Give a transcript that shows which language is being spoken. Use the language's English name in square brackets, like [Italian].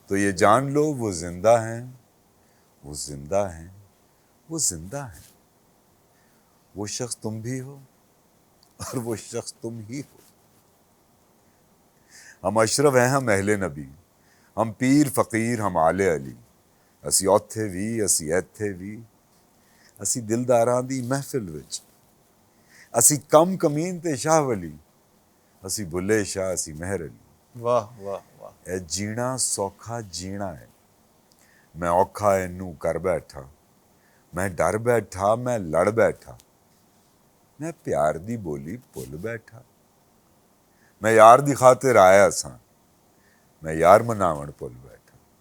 [Urdu] تو یہ جان لو وہ زندہ ہیں, وہ زندہ ہیں, وہ زندہ ہیں. وہ شخص تم بھی ہو اور وہ شخص تم ہی ہو. ہم اشرف ہیں, ہم اہل نبی, ہم پیر فقیر, ہم آل علی. [Punjabi] اسی اوتھے وی, اسی ایتھے وی, اسی دلداراں دی محفل وچ. اسی کم کمین تے شاہ ولی, اسی بلے شاہ, اسی مہر علی. واہ واہ واہ. اے جینا سوکھا جینا ہے, میں اوکھا اینو کر بیٹھا. میں ڈر بیٹھا, میں لڑ بیٹھا, میں پیار دی بولی بھول بیٹھا. میں یار دی خاطر آیا ساں, میں یار مناون بھول بیٹھا.